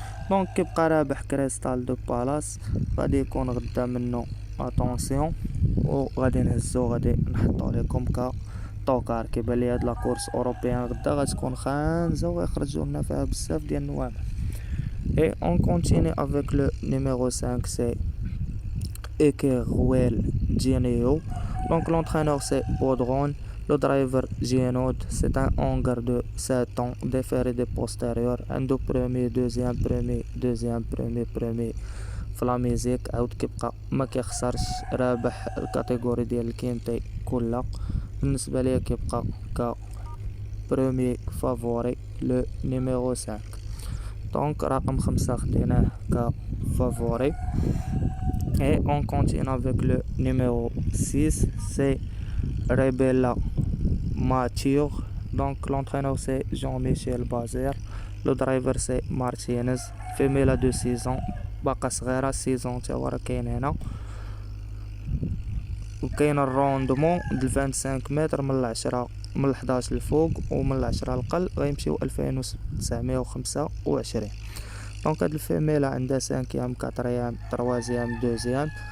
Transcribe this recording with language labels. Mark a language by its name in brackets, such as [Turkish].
[Arabic] دونك كيبقى رابح كريستال دو بالاس. غادي يكون غدا منه اتونسيون وغادي نهزو غادي نحطو لكم كطوكار. كيبان لي هاد لاكورس اوروبيان غدا غتكون خانزه ويخرجوا لنا فيها بزاف ديال النوامع. [French] Et on continue avec le numéro 5, c'est Ekeruel Geneo. Donc l'entraîneur c'est Baudron. Le driver Genod, c'est un hangar de 7 ans, déféré des postérieurs. Un de premier, deuxième, premier. [Arabic] في لا ميزيك عاود كيبقى ما كيخسرش. رابح الكاتيجوري ديال الكينتي كلها. بالنسبه ليا كيبقى ك بريمي فافوري لو نيميرو 5. دونك رقم 5 خديناه ك فافوري. [French] Et on continue avec le numéro 6, c'est Rebella Mature. Donc l'entraîneur c'est Jean-Michel Bazer. Le driver c'est Martinez. Femelle de 6 ans. [Arabic] باقا صغيرة 6 ans تا هو راه كاين هنا. وكاين الروندمون د 25 متر من 10 من 11 الفوق ومن 10 القل غيمشيو 2925. دونك هاد الفيميلا عندها 5 كاتريام تروازيام دوزيام.